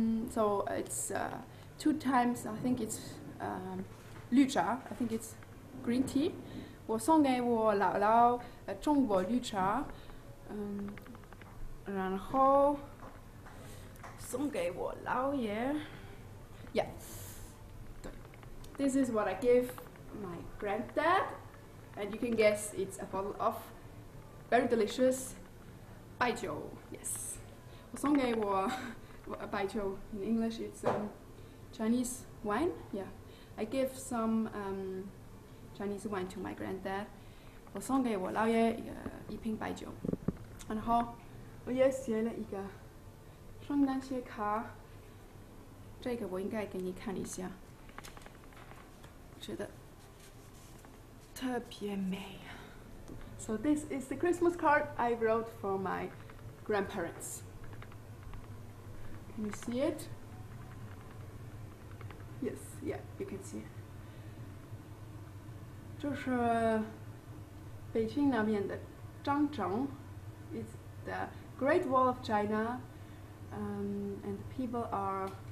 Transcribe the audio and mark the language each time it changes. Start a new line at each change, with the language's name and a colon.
English: So it's 2 times. I think it's 绿茶. I think it's green tea.
Chinese: 我送给我姥姥中国绿茶，然后送给我姥爷。
English: Yeah. This is what I give my granddad, and you can guess it's a bottle of very delicious 白酒. Yes.
Chinese: 我送给我白酒
English: in English it's Chinese wine. Yeah. I give some Chinese wine to my granddad.
Chinese: 我送给我姥爷一瓶白酒，然后我也写了一个圣诞节卡，这个我应该给你看一下，觉得特别美。
English: So this is the Christmas card I wrote for my grandparents. Can you see it? Yes, yeah, you can see it.
Chinese: 这是北京那边的长城
English: It's the Great Wall of China, and people are